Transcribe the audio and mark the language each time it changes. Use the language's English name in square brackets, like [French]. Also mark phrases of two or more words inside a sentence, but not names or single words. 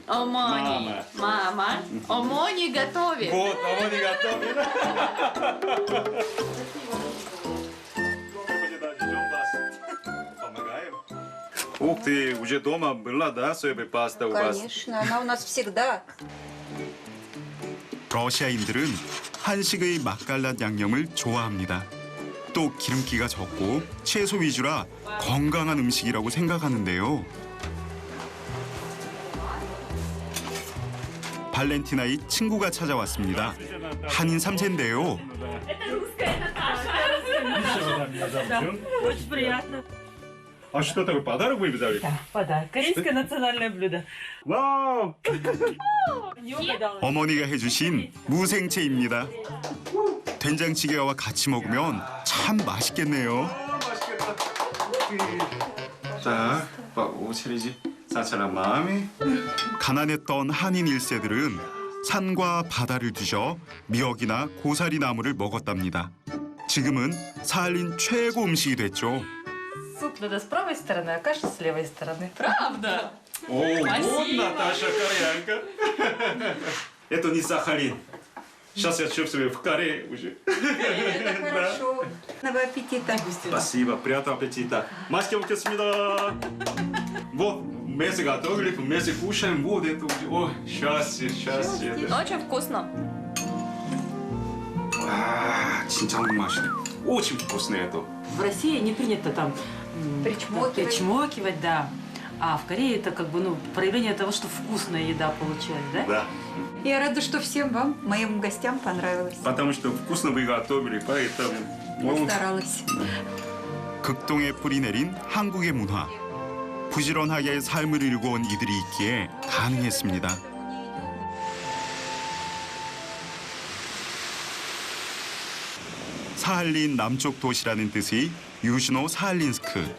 [Russian] Омони. Мама. Омони готовит. Вот, омони готовит. Помогаем? Ух ты, уже дома была, да, соевая паста у вас? Конечно, она у нас всегда. [Korean] 러시아인들은 한식의 맛깔난 양념을 좋아합니다. 또 기름기가 적고 채소 위주라 건강한 음식이라고 생각하는데요. 발렌티나의 친구가 찾아왔습니다. 한인 3세인데요. [Russian] Очень приятно. А что такое, подарок вы взяли? Да, подарок. Корейское национальное блюдо. [Korean] 와우! 어머니가 해주신 무생채입니다. 된장찌개와 같이 먹으면 참 맛있겠네요. 자, 오차리지. 사찰한 마음이. 가난했던 한인 1세들은 산과 바다를 뒤져 미역이나 고사리 나무를 먹었답니다. 지금은 사할린 최고 음식이 됐죠. [Russian] Суп надо с правой стороны, а каша с левой стороны. Правда? О, вот Наташа Кореянка. Это не Сахалин. Сейчас я чувствую в Корее уже. Это хорошо. Приятного аппетита. Спасибо, приятного аппетита. [Korean] 맛있게 먹겠습니다. [Russian] Вот, мясо готовили, мясо кушаем, вот это уже. О, счастье, счастье. Очень вкусно. [Korean] 진짜 맛있네. [Russian] Очень вкусно это. В России не принято там причмокивать, да. А в Корее это как бы, ну, проявление того, что вкусная еда получилась, да? Да. Я рада, что всем вам, моим гостям, понравилось. Потому что вкусно вы готовили, поэтому. Постаралась. [Korean] 극동에 뿌리 내린 한국의 문화. 부지런하게 삶을 일궈온 이들이 있기에 가능했습니다. 사할린 남쪽 도시라는 뜻의 유시노 사할린스크.